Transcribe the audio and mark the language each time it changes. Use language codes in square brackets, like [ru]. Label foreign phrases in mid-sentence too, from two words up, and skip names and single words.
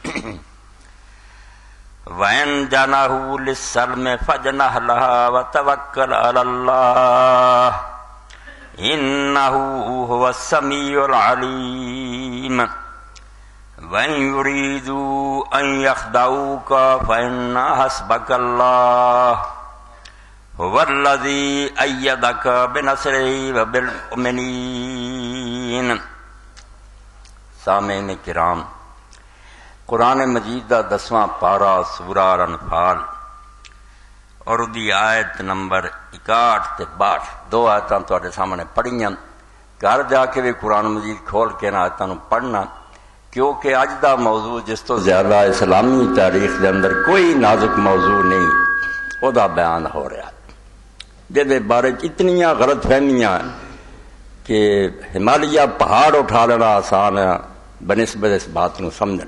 [ar] وَإِن جَنَحُوا لِلسَّلْمِ فَاجْنَحْ لَهَا وَتَوَكَّلْ عَلَى اللَّهِ إِنَّهُ هُوَ السَّمِيعُ الْعَلِيمُ. وَإِن يُرِيدُوا أَن يَخْدَعُوكَ فَإِنَّ حَسْبَكَ اللَّهُ هُوَ الَّذِي أَيَّدَكَ بِنَصْرِهِ وَبِالْمُؤْمِنِينَ. [pa] سامعین کرام، قرآن مجید دا 10واں پارا سورہ الانفال اور دی آیت نمبر 61 تے 62 دو آیتاں تواڈے سامنے پڑھیاں. گھر جا کے بھی قرآن مجید کھول کے نہ آیتاں نوں پڑھنا، کیونکہ اج دا موضوع جس تو زیادہ اسلامی تاریخ دے اندر کوئی نازک موضوع نہیں او دا بیان ہو رہا، جہدے بارے اتنیاں غلط فہمیاں کہ ہمالیہ پہاڑ اٹھا لینا آسان ہے [ur] بنسبت اس بات کو سمجھنے.